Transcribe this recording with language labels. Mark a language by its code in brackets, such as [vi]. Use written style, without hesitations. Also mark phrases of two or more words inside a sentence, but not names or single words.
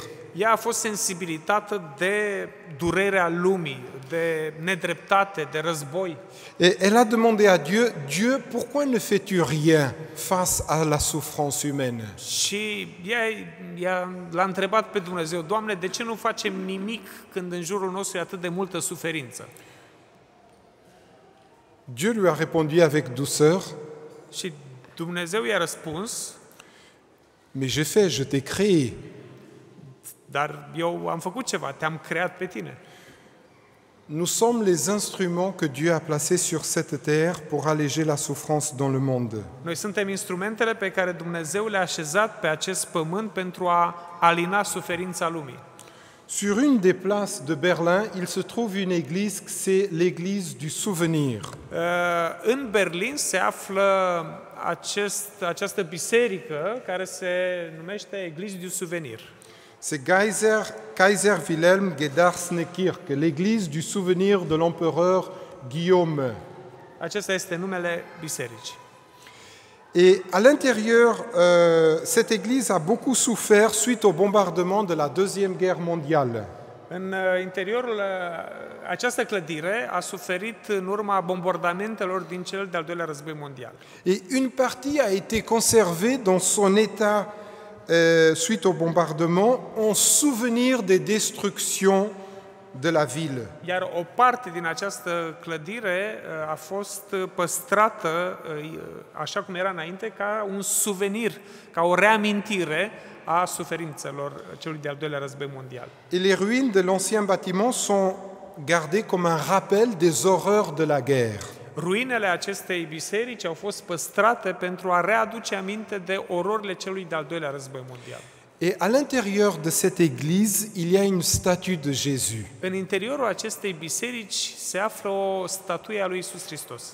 [ro] Ea a fost sensibilitată de durerea lumii, de nedreptate, de război. [fr] Et elle a demandé à Dieu, Dieu, pourquoi ne fais-tu rien face à la souffrance humaine? [ro] Și l-a întrebat pe Dumnezeu, Doamne, de ce nu facem nimic când în jurul nostru e atât de multă suferință? [fr] Dieu lui a répondu avec douceur, [ro] Și Dumnezeu i-a răspuns, [fr] mais j'ai fait, je t'ai créé. [ro] dar eu am făcut ceva, te-am creat pe tine. [fr] Nous sommes les instruments que Dieu a placés sur cette terre pour alléger la souffrance dans le monde. [ro] Noi suntem instrumentele pe care Dumnezeu le-a așezat pe acest pământ pentru a alina suferința lumii. [fr] Sur une des places de Berlin, il se trouve une église, c'est l'église du souvenir. [ro] În Berlin se află această biserică care se numește Église du Souvenir. [fr] C'est Kaiser Wilhelm Gedarsne Kirche, l'église du souvenir de l'empereur Guillaume. [ro] Acesta este numele bisericii. [fr] Et à l'intérieur, cette église a beaucoup souffert suite au bombardement de la Deuxième Guerre mondiale. [ro] În interiorul această clădire a suferit în urma bombardamentelor din cel de-al doilea război mondial. [fr] Et une partie a été conservée dans son état suite au bombardement en souvenir des destructions de la ville. [ro] Iar o parte din această clădire a fost păstrată așa cum era înainte, ca un suvenir, ca o reamintire a suferințelor celui de-al doilea război mondial. [fr] Et les ruines de l'ancien bâtiment sont gardées comme un rappel des horreurs de la guerre. [ro] Ruinele acestei biserici au fost păstrate pentru a readuce aminte de ororile celui de-al doilea război mondial. [fr] Et à l'intérieur de cette église, il y a une statue de Jésus [ro] În interiorul acestei biserici se află o statuie a lui Isus Hristos.